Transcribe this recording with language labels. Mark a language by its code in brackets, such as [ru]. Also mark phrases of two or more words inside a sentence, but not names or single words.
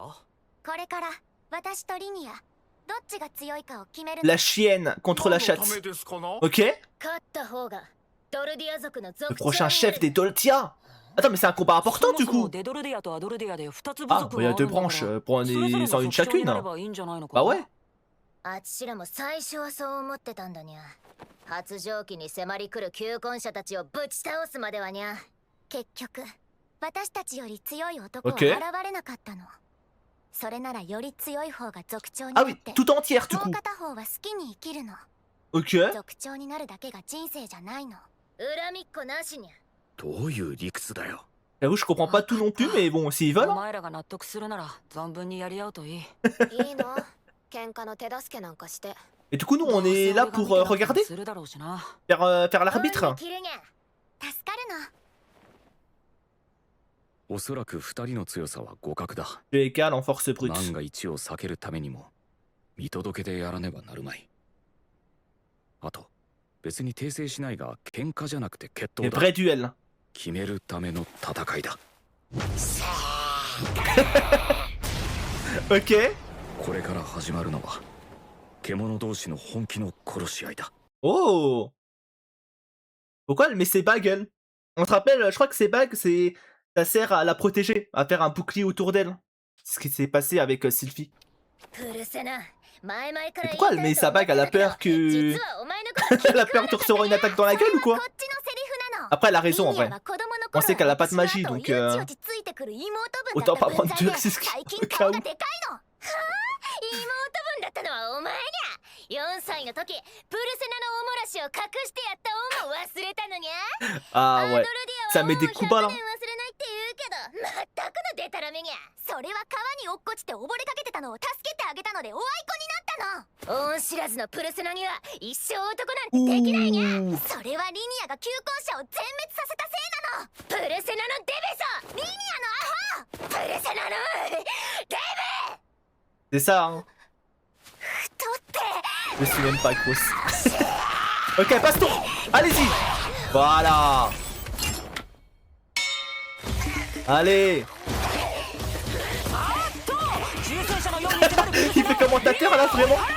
[fr] La chienne contre la chatte. Ok. Le prochain chef des Doltia. Attends, mais c'est un combat important du coup. Ah, il y a deux branches, prenez-en une chacune. Bah ouais. [ja] 発情期に迫り来る求婚者たちをぶち倒すまではにゃ。結局私たちより強い男は現れなかったの。それならより強い方が族長になって、もう片方は好きに生きるの。族長になるだけが人生じゃないの。恨みっこなしにゃ。どういう理屈だよ。 [fr] J'avoue, je comprends pas tout non plus, mais bon, s'ils veulent. Et du coup, nous, on est là pour regarder, faire l'arbitre. [ja] おそらく二人の強さは互角だ。 [fr] égal en force brute. [ja] 万が一を避けるためにも見届けてやらねばなるまい。あと別に訂正しないが喧嘩じゃなくて決闘だ。 [fr] vrai duel. [ja] 決めるための戦いだ。 [fr] Ok. [ja] これから始まるのは獣同士の本気の殺し合いだ。 [fr] Oh. Pourquoi elle met ses bagues, elle? On se rappelle, je crois que ses bagues, ça sert à la protéger, à faire un bouclier autour d'elle. C'est ce qui s'est passé avec Sylvie. Mais pourquoi elle met sa bague? Elle a peur que... Elle a peur de recevoir une attaque dans la gueule ou quoi? Après, elle a raison en vrai. On sait qu'elle a pas de magie, donc... Autant pas prendre de risques au cas où. [ja] 4 歳の時プルセナのおもらしを隠してやった恩を忘れたのにゃ。 [fr] Ah ouais, ça met des coups bas là. [ja] 忘れないって言うけど、まったくのデタラメにゃ。それは川に落っこちて溺れかけてたのを助けてあげたのでおあいこになったの。恩知らずのプルセナには一生男なんてできないにゃ。それはリニアが求婚者を全滅させたせいなの。プルセナのデベソ、リニアのアホ、プルセナのデベ。 [fr] C'est ça, hein. Je suis même pas grosse. Ok, passe-toi. Allez-y. Voilà. Allez. Il fait commentateur là, vraiment.